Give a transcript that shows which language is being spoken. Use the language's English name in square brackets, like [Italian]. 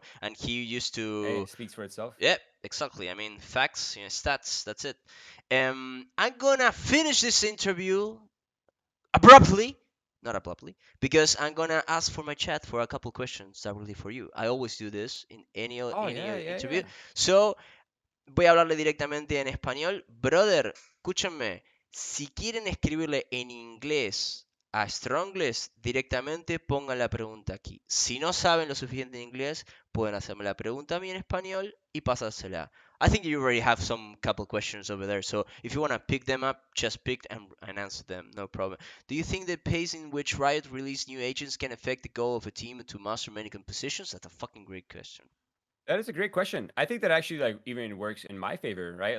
[English] And he used Hey, to. it speaks for itself. Yeah, exactly. I mean, facts, stats. That's it. I'm gonna finish this interview abruptly, not abruptly, because I'm gonna ask for my chat for a couple questions directly for you. I always do this in Oh any yeah, yeah, interview. yeah. [Spanish] So, voy a hablarle directamente en español. Brother, escúchenme. Si quieren escribirle en inglés a Strongless, directamente pongan la pregunta aquí. Si no saben lo suficiente en inglés, pueden hacerme la pregunta a mí en español y pasársela. [English] I think you already have some couple questions over there, so if you want to pick them up, just pick and answer them, no problem. Do you think the pace in which Riot release new agents can affect the goal of a team to master many compositions? That's a fucking great question. That is a great question. I think that actually like even works in my favor, right?